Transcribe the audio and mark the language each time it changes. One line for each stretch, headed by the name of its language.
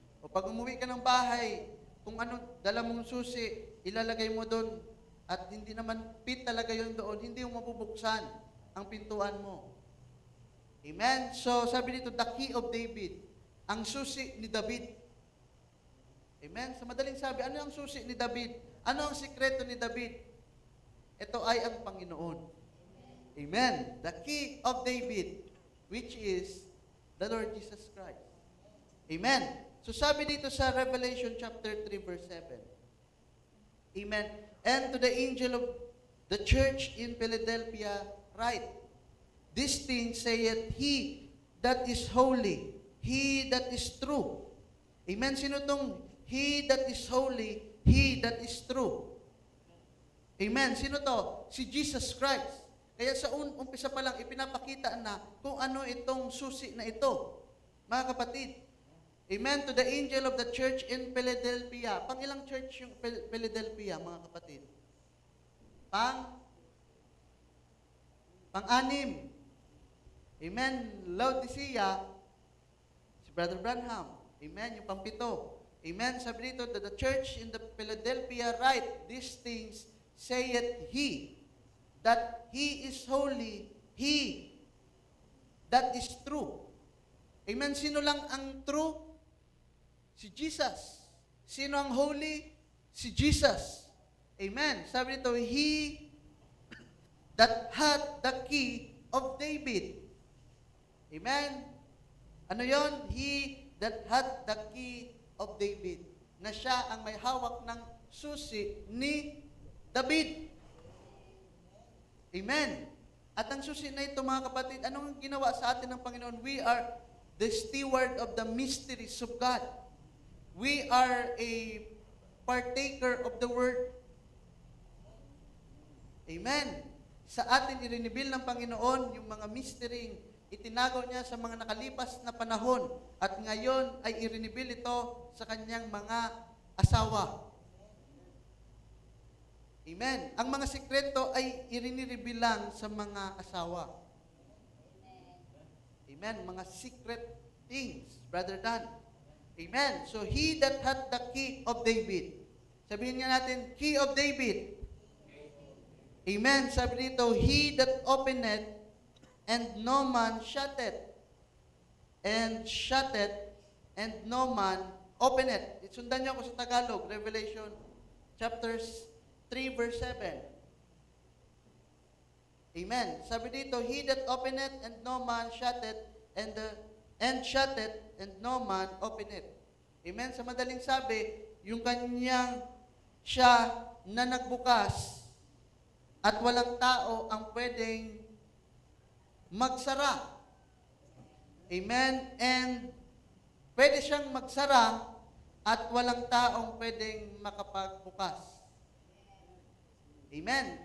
Filipino: O pag umuwi ka ng bahay, kung ano dala mong susi, ilalagay mo doon at hindi naman fit talaga yun doon, hindi mo mabubuksan ang pintuan mo. Amen? So, sabi dito,
English: the key of David,
Filipino: ang susi ni David. Amen? Sa madaling sabi, ano ang susi ni David? Ano ang sikreto ni David? Ito ay ang Panginoon. Amen.
English: The key of David, which is the Lord Jesus Christ. Amen.
Filipino: So sabi dito sa Revelation chapter 3 verse 7. Amen.
English: And to the angel of the church in Philadelphia write, this thing saith he that is holy, he that is true. Amen.
Filipino: Sino tong
English: he that is holy, he that is true?
Filipino: Amen. Sino to? Si Jesus Christ. Kaya sa umpisa pa lang, ipinapakita na kung ano itong susi na ito. Mga kapatid. Amen.
English: To the angel of the church in Philadelphia.
Filipino: Pang ilang church yung Philadelphia, mga kapatid? Pang-anim. Amen. Laodicea, si Brother Branham. Amen. Yung pang-pito. Amen. Sabi dito,
English: to the church in the Philadelphia write, these things saith he, that he is holy, he that is true.
Filipino: Amen. Sino lang ang true? Si Jesus. Sino ang holy? Si Jesus. Amen. Sabi dito,
English: he that had the key of David. Amen.
Filipino: Ano yon?
English: He that had the key of David.
Filipino: Na siya ang may hawak ng susi ni David. Amen. At ang susi na ito, mga kapatid, anong ginawa sa atin ng Panginoon?
English: We are the steward of the mysteries of God. We are a partaker of the Word. Amen.
Filipino: Sa atin, irinibil ng Panginoon yung mga mystery. Itinago niya sa mga nakalipas na panahon. At ngayon ay irinibil ito sa kanyang mga asawa. Amen. Ang mga sikreto ay iriniribil lang sa mga asawa. Amen. Mga
English: secret things,
Filipino: Brother Dan. Amen.
English: So, he that had the key of David.
Filipino: Sabihin nga natin,
English: key of David. Amen. Sabi dito, he that openeth and no man shutteth. And shutteth and no man openeth.
Filipino: Sundan niyo ako sa Tagalog, Revelation chapters 3 verse 7. Amen. Sabi dito,
English: he that openeth and no man shutteth, and shutteth and no man openeth. Amen.
Filipino: Sa madaling sabi, yung kanyang siya na nagbukas at walang tao ang pwedeng magsara. Amen. And pwede siyang magsara at walang taong pwedeng makapagbukas. Amen.